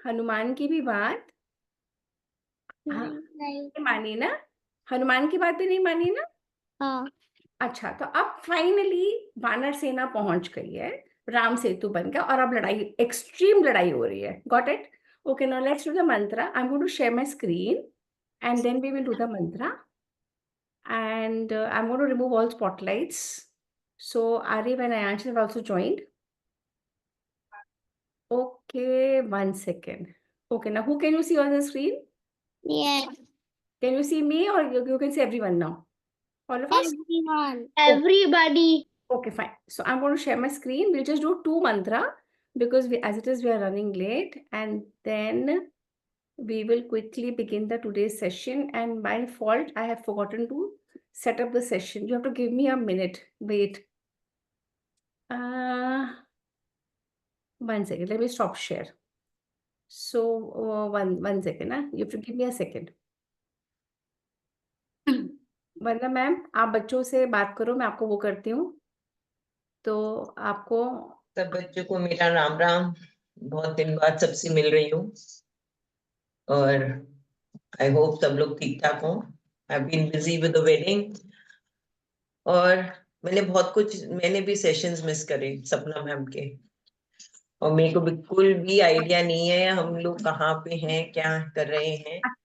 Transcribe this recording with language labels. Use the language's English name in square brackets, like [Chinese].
[Hindi] हनुमान की भी बात हाँ, नहीं। मानी ना? हनुमान की बात भी नहीं मानी ना? हाँ। अच्छा, तो अब फाइनली वानर सेना पहुंच गई है, राम सेतु बन गया, और अब लड़ाई, एक्सट्रीम लड़ाई हो रही है। [English] Got it? Okay, now let's do the mantra. I am going to share my screen and then we will do the mantra, and I'm going to remove all spotlights. So Arif and Ayansh have also joined. Okay, 1 second. Okay, now who can you see on the screen? Yeah. Can you see me, or you can see everyone now? All of us? Everyone. Everybody. Okay, fine. So I'm going to share my screen. We'll just do 2 mantra because as it is, we are running late, and then we will quickly begin the today's session. And by fault, I have forgotten to set up the session. You have to give me a minute. Wait. 1 second. Let me stop share. So one second. You have to give me a second. [Hindi] वरना ma'am आप बच्चों से बात करो, मैं आपको वो करती हूँ। तो आपको सब बच्चों को मेरा राम राम। बहुत दिन बाद सबसे मिल रही हूँ और [English] I hope [Hindi] सब लोग ठीक ठाक हों। [English] I have been busy with the wedding [Hindi] और मैंने भी सेशंस मिस करे सपना मैम के, और मेरे को बिल्कुल भी आइडिया नहीं है हम लोग कहाँ पे हैं, क्या कर रहे हैं।